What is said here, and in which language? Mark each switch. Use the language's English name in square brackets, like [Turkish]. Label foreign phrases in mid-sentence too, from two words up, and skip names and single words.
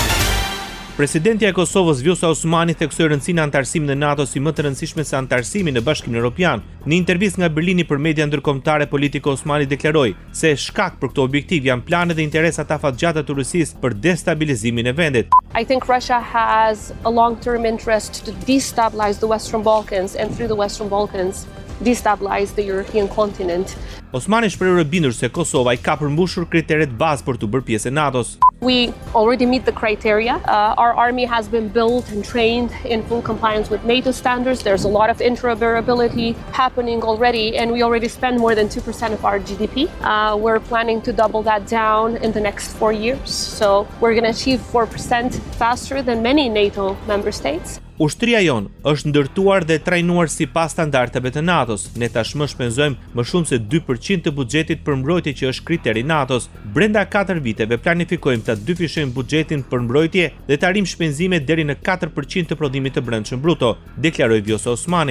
[Albanian] Presidentja e Kosovës Vjosa Osmani theksoi rëndësinë e antarësimit në NATO si më të rëndësishme se antarësimi në Bashkimin Evropian. Në intervistë nga Berlini për media ndërkombëtare, politiku Osmani deklaroi se shkak për këtë objektiv janë planet dhe interesat afatgjata të Rusisë për destabilizimin e vendit. [English] I think Russia has a long-term interest to destabilize the Western Balkans and through the Western Balkans destabilize the European continent. [Albanian] Osmani shprehur e bindur se Kosova i ka përmbushur kriteret bazë për të bërë pjesë e NATO-s. [English] We already meet the criteria. Our army has been built and trained in full compliance with NATO standards. There's a lot of interoperability happening already, and we already spend more than 2% of our GDP. We're planning to double that down in the next 4 years. So we're going to achieve 4% faster than many NATO member states. [Albanian] Ushtria jon është ndërtuar dhe trajnuar sipas standardeve të NATO-s. Ne tashmë shpenzojmë më shumë se 2% të buxhetit për mbrojtje që është kriteri NATO-s. Brenda 4 viteve planifikojmë ta dyfishojmë buxhetin për mbrojtje dhe të arrijmë shpenzime deri në 4% të prodhimit të brendshëm bruto, deklaroi Vjosa Osmani.